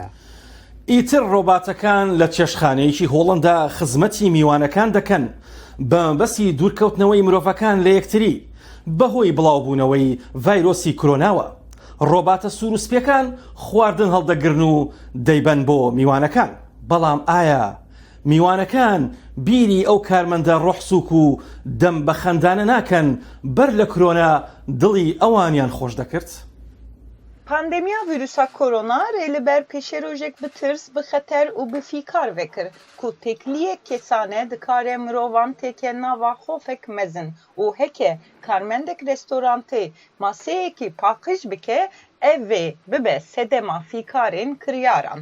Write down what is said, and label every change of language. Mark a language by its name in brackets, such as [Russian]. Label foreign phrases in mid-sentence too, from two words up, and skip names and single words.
[Central Kurdish] ئیتر ڕۆباتەکان لە چێشخانەیەکی هۆڵندا خزمەتی میوانەکان دەکەن بە مەبەستی دوورکەوتنەوەی مرۆڤەکان لە یەکتری بەهۆی بڵاوبوونەوەی ڤایرۆسی کۆرۆناوە. ڕۆباتە سوروسپیەکان خواردن هەڵدەگرن و دەیبەن بۆ میوانەکان. بەڵام ئایا میوانەکان بیری ئەو کارمەندە ڕۆحسووک و دەم بە خەندانە ناکەن بەر لە کرۆنا دڵی ئەوانیان خۆش دەکرد. [Kurdish] Pandemiya vîrusa korona rê li ber pêşerojek bi tirs, bi xeter û bi fîkar vekir ku têkliyek kesane dikare mirovan têke nava xofek mezin û heke karmendek restorantê maseyekî paqij bike ev vê bibe sedema fîkarên kiryaran.